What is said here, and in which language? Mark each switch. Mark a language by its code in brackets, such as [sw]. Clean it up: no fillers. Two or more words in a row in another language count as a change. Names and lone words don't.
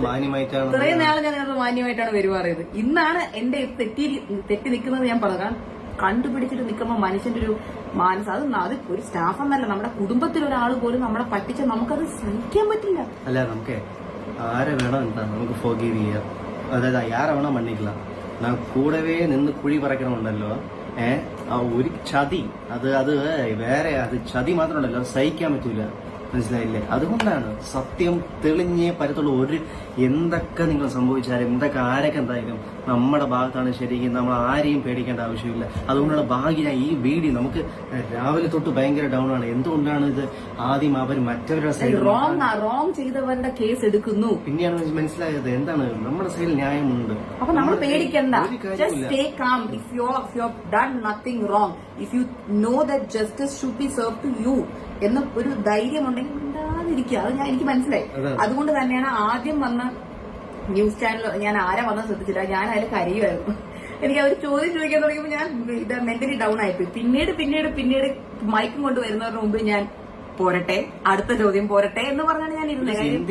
[ml] ഇത്രയും നാൾ ഞാൻ നിങ്ങളോട് മാന്യമായിട്ടാണ് പെരുമാറിയത്. ഇന്നാണ് എന്റെ തെറ്റി നിൽക്കുന്നത് ഞാൻ പറഞ്ഞു. കാരണം കണ്ടുപിടിച്ചിട്ട് നിൽക്കുമ്പോൾ മനുഷ്യന്റെ ഒരു അത് ഒരു സ്റ്റാഫ് എന്നല്ല, നമ്മുടെ കുടുംബത്തിലൊരാൾ പോലും നമ്മളെ പറ്റിച്ച നമുക്കത് സഹിക്കാൻ പറ്റില്ല. അല്ല, നമുക്ക് ആരെ വേണം എന്താ നമുക്ക് ഫോർഗീവ് ചെയ്യാം. [ta] അതായത് யாரை வேணா மன்னிக்கலாம். நான் கூடவே நின்று குழி பறக்கணும்ണ്ടല്ലോ. [ml] ആ ഒരു ചതി അത് വേറെ, അത് ചതി മാത്രമല്ലല്ലോ, സഹിക്കാൻ പറ്റൂല. മനസ്സിലായില്ലേ? അതുകൊണ്ടാണ് സത്യം തെളിഞ്ഞേ പറ്റത്തുള്ളൂ. എന്തൊക്കെ നിങ്ങൾ സംഭവിച്ചാലും എന്തൊക്കെ ആരൊക്കെ എന്തായാലും നമ്മുടെ ഭാഗത്താണ് ശരിക്കും. നമ്മൾ ആരെയും പേടിക്കേണ്ട ആവശ്യമില്ല. അതുകൊണ്ടുള്ള ഭാഗ്യം ഈ വീഡിയോ നമുക്ക് രാവിലെ തൊട്ട് ഭയങ്കര ഡൗൺ ആണ്. എന്തുകൊണ്ടാണ് ഇത് ആദ്യം അവർ മറ്റവരുടെ സൈഡ് റോങ് ചെയ്തവരുടെ കേസ് എടുക്കുന്നു. പിന്നെയാണ് മനസ്സിലായത് എന്താണ് നമ്മുടെ സൈഡിൽ ന്യായമുണ്ട്. അപ്പൊ നമ്മൾ പേടിക്കണ്ട. [en] Just stay calm. If you have done nothing wrong, if you know that justice should be served to you [ml] എന്ന ഒരു ധൈര്യം ഉണ്ടെങ്കിൽ ഉണ്ടാതിരിക്കുക. അത് എനിക്ക് മനസ്സിലായി. അതുകൊണ്ട് തന്നെയാണ് ആദ്യം വന്ന ന്യൂസ് ചാനൽ ഞാൻ ആരാ വന്നത് ശ്രദ്ധിച്ചില്ല. ഞാൻ അതിൽ കരയുമായിരുന്നു. എനിക്ക് അവർ ചോദ്യം ചോദിക്കാൻ തുടങ്ങിയപ്പോൾ ഞാൻ ഇത് [en] mentally down [ml] ആയിപ്പോയി. പിന്നീട് മൈക്കും കൊണ്ട് വരുന്നവരുടെ മുമ്പ് ഞാൻ പോരട്ടെ, അടുത്ത ചോദ്യം പോരട്ടെ എന്ന് പറഞ്ഞാണ് ഞാൻ ഇരുന്നത്.